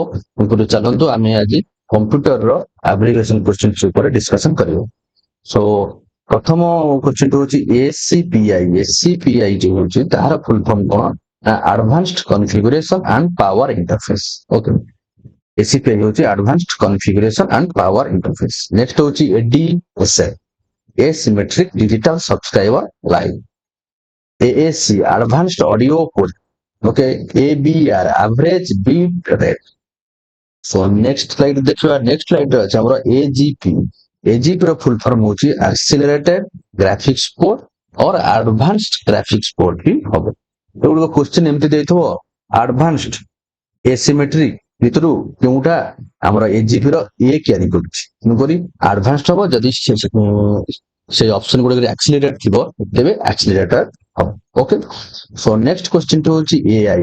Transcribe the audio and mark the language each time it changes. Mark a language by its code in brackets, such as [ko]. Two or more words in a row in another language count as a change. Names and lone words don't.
[or] ତେଣୁକରି ଚାଲନ୍ତୁ ଆମେ ଆଜି କମ୍ପ୍ୟୁଟରର [en] abbreviation questions [or] ଉପରେ ଡିସ୍କସନ କରିବା। ସୋ ପ୍ରଥମ କ୍ୱେଶ୍ଚିନ୍ ହଉଛି ACPI। ACPI ଯୋଉ ହଉଛି ତାହାର [en] full form [or] କଣ? [en] advanced configuration and power interface. [or] ଓକେ, ACPI ହଉଛି [en] advanced configuration and power interface. ନେକ୍ସଟ ହଉଛି ADSL, Asymmetric Digital Subscriber Line। AAC, Advanced Audio Port। Okay, ABR, Average Bit Rate। So next slide ଦେଖିବା। next slide [or] ରେ ଅଛି ଆମର [en] AGP। AGP ର full form ହଉଛି Accelerated Graphics Port or Advanced Graphics Port [or] ହିଁ ହବ। ଏଗୁଡିକ question ଏମିତି ଦେଇଥିବ, [en] Advanced Asymmetric [or] ଭିତରୁ କେଉଁଟା ଆମର AGP ର A କ୍ୟାରି କରୁଛି। ତେଣୁକରି Advanced ହବ। ଯଦି ସେ ଅପସନ ଗୁଡିକରେ Accelerate ଥିବ ତେବେ Accelerator ହବ। [en] okay, so next question [or] ଟି ହଉଛି AI।